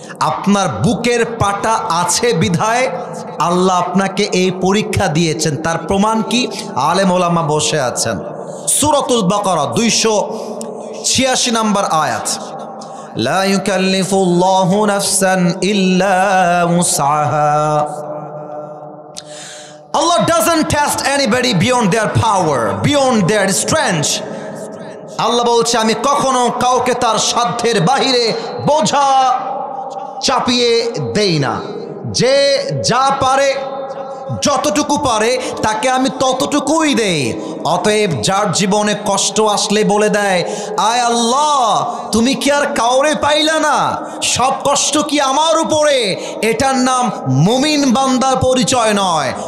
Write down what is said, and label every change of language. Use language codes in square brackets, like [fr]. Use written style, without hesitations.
[bn] আপনার বুকের পাটা আছে বিধায় আল্লাহ আপনাকে এই পরীক্ষা দিয়েছেন। তার প্রমাণ কি? আলেম ওলামা বসে আছেন। সূরাতুল বাকারা 286 নম্বর আয়াত, [ar] লা ইউকাল্লিফুল্লাহু নাফসান ইল্লা উসআহা। [en] Allah doesn't test anybody beyond their power, beyond their strength. [bn] আল্লাহ বলছে আমি কখনো কাউকে তার সাধ্যের বাহিরে বোঝা চাপিয়ে দেই না। যে যা পারে, যতটুকু পারে তাকে আমি ততটুকুই দেই। অতএব যার জীবনে কষ্ট আসলে বলে দেয়, আয় আল্লাহ তুমি কি আর কাউরে পাইলা না, সব কষ্ট কি আমার উপরে, এটার নাম মুমিন বান্দার পরিচয় নয়।